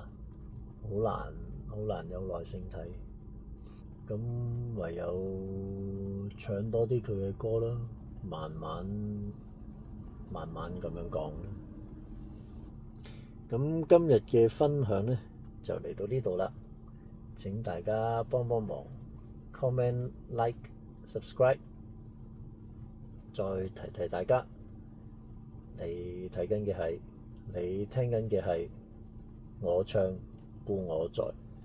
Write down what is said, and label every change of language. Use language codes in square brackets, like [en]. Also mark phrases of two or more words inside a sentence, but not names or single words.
[yue] 好難有耐性睇，咁唯有唱多啲佢嘅歌啦，慢慢咁樣講啦。咁今日嘅分享呢，就嚟到呢度啦，請大家幫忙 [en] comment、like、subscribe。 [yue] 再提大家，你睇緊嘅係，你聽緊嘅係我唱故我在。